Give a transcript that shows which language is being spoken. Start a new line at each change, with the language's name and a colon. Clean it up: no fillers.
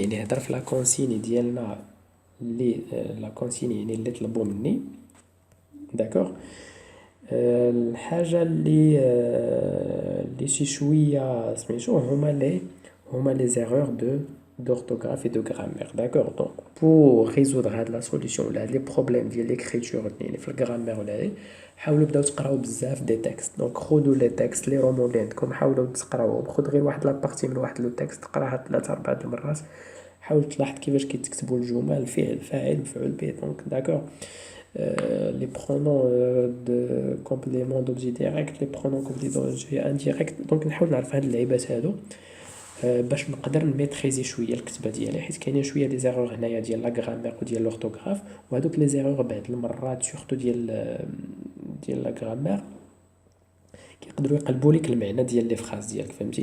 French: Il est dans la consigne
Arabic: ديالنا
French: la consigne
Arabic: اللي طلبوا مني،
French: d'accord.
Arabic: الحاجة اللي شي شوية سميتو هما
French: les erreurs d'orthographe et de grammaire, d'accord. Donc pour résoudre la solution les problèmes de l'écriture
Arabic: في الجرامير ولا هذه، حاولوا بداو تقراو بزاف دي تكست. دونك خذوا لي تكست لي رومون اللي عندكم، حاولوا تقراوهم، خذ غير واحد لابارتي من واحد لو تكست، قراها 3 4 المرات، حاول تلاحظ كيفاش كيتكتبوا الجمل، الفعل، فاعل، مفعول به، دونك داكور.
French: les pronoms de complément d'objet direct, les pronoms complément d'objet indirect.
Arabic: دونك نحاول نعرف هاد اللعيبات هادو باش نقدر نميتريزي شويه الكتابه ديالي، حيت كاينين شويه دي زيرور هنايا ديال لا غرامير وديال لورتوغراف، وهذوك لي زيرور بعض المرات سورتو ديال لا غرامير كيقدروا يقلبوا لك المعنى ديال لي فراز ديالك، فهمتي.